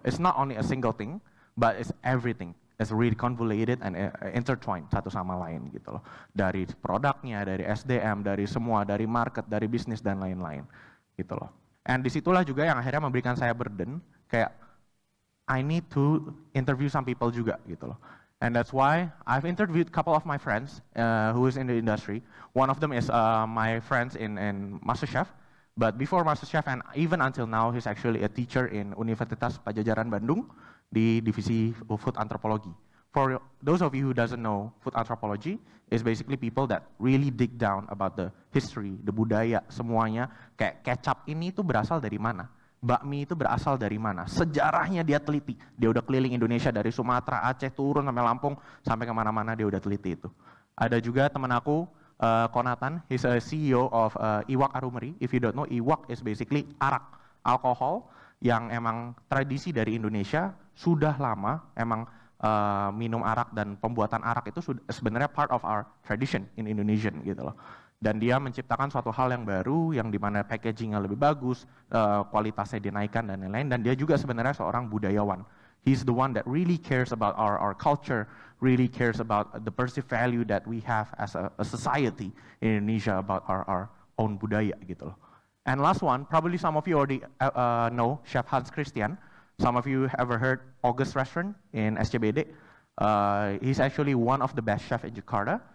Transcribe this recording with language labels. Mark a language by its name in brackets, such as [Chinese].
[English] It's not only a single thing, but it's everything. It's really convoluted and intertwined [Indonesian] satu sama lain gitu loh. Dari produknya, dari SDM, dari semua, dari market, dari bisnis dan lain-lain gitu loh. [English] And [Indonesian] disitulah juga yang akhirnya memberikan saya burden kayak [English] I need to interview some people [Indonesian] juga gitu loh. [English] And that's why I've interviewed a couple of my friends who is in the industry. One of them is my friends in MasterChef. But before MasterChef and even until now, he's actually a teacher in Universitas Padjadjaran Bandung [Indonesian] di divisi [English] food anthropology. For those of you who doesn't know, food anthropology is basically people that really dig down about the history, the [Indonesian] budaya, semuanya. Kayak kecap ini tuh berasal dari mana? Bakmi itu berasal dari mana? Sejarahnya dia teliti. Dia udah keliling Indonesia dari Sumatera, Aceh, turun sampai Lampung, sampai kemana-mana dia udah teliti itu. Ada juga teman aku, Konatan, [English] he's a CEO of Iwak Arumeri. If you don't know, Iwak is basically arak, [Indonesian] alkohol yang emang tradisi dari Indonesia sudah lama, emang minum arak dan pembuatan arak itu sebenarnya [English] part of our tradition in Indonesian [Indonesian] gitu loh. Dan dia menciptakan suatu hal yang baru, yang dimana packagingnya lebih bagus, kualitasnya dinaikkan dan lain-lain. Dan dia juga sebenarnya seorang budayawan. [English] He's the one that really cares about our culture, really cares about the perceived value that we have as a society in Indonesia about our own [Indonesian] budaya gitu loh. [English] And last one, probably some of you already know Chef Hans Christian. Some of you ever heard August Restaurant in SCBD. He's actually one of the best chef in Jakarta.